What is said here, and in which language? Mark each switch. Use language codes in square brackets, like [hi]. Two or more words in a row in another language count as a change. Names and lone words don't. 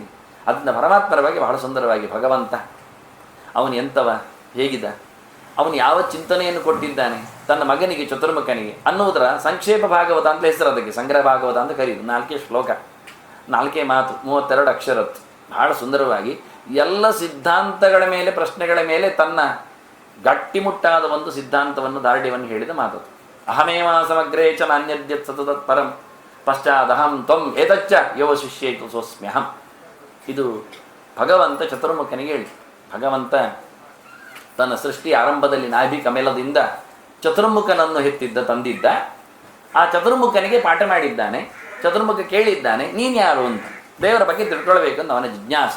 [kn] ಅದನ್ನ ಪರಮಾತ್ಮರ ಬಗ್ಗೆ ಬಹಳ ಸುಂದರವಾಗಿ ಭಗವಂತ ಅವನು ಎಂಥವ, ಹೇಗಿದ್ದ, ಅವನು ಯಾವ ಚಿಂತನೆಯನ್ನು ಕೊಟ್ಟಿದ್ದಾನೆ ತನ್ನ ಮಗನಿಗೆ ಚತುರ್ಮುಖನಿಗೆ ಅನ್ನುವುದರ ಸಂಕ್ಷೇಪ ಭಾಗವತ ಅಂತ ಹೆಸರು, ಅದಕ್ಕೆ ಸಂಗ್ರಹ ಭಾಗವತ ಅಂತ ಕರೆಯುವುದು. 4 ಶ್ಲೋಕ, 4 ಮಾತು, 32 ಅಕ್ಷರತ್ತು, ಬಹಳ ಸುಂದರವಾಗಿ ಎಲ್ಲ ಸಿದ್ಧಾಂತಗಳ ಮೇಲೆ, ಪ್ರಶ್ನೆಗಳ ಮೇಲೆ ತನ್ನ ಗಟ್ಟಿಮುಟ್ಟಾದ ಒಂದು ಸಿದ್ಧಾಂತವನ್ನು, ದಾರ್ಢ್ಯವನ್ನು ಹೇಳಿದ ಮಾತದು. [sa] ಅಹಮೇವ ಸಮಗ್ರೇ ಚ ನಾನ್ಯದ್ಯತ್ ಸತತತ್ ಪರಂ ಪಶ್ಚಾದಹಂ ತ್ವಂ ಏತಚ್ಚ ಯೋ ಶಿಷ್ಯೇತು ಸೋಸ್ಮ್ಯಹಂ. [kn] ಇದು ಭಗವಂತ ಚತುರ್ಮುಖನಿಗೆ ಹೇಳಿ. ಭಗವಂತ ತನ್ನ ಸೃಷ್ಟಿ ಆರಂಭದಲ್ಲಿ ನಾಭಿ ಕಮಲದಿಂದ ಚತುರ್ಮುಖನನ್ನು ಹೆತ್ತಿದ್ದ ತಂದಿದ್ದ. ಆ ಚತುರ್ಮುಖನಿಗೆ ಪಾಠ ಮಾಡಿದ್ದಾನೆ. ಚತುರ್ಮುಖ ಕೇಳಿದ್ದಾನೆ, ನೀನು ಯಾರು ಅಂತ, ದೇವರ ಬಗ್ಗೆ ತಿಳ್ಕೊಳ್ಬೇಕು ಅಂತ ಅವನ ಜಿಜ್ಞಾಸೆ.